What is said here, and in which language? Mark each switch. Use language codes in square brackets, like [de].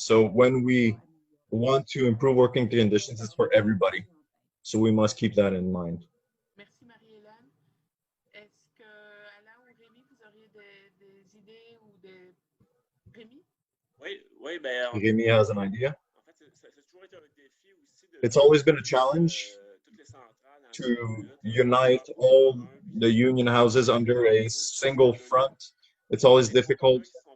[en] So when we want to improve working conditions, it's for everybody. So we must keep that in mind. [fr] Merci Marie-Hélène. Est-ce que Alain ou Rémi, vous auriez des idées ou des... Rémi? Oui, ben, [en] Rémi has an idea. [fr] En fait, c'est toujours été un défi aussi de [en] It's always been a challenge to unite all the union houses under a single front. It's always difficult.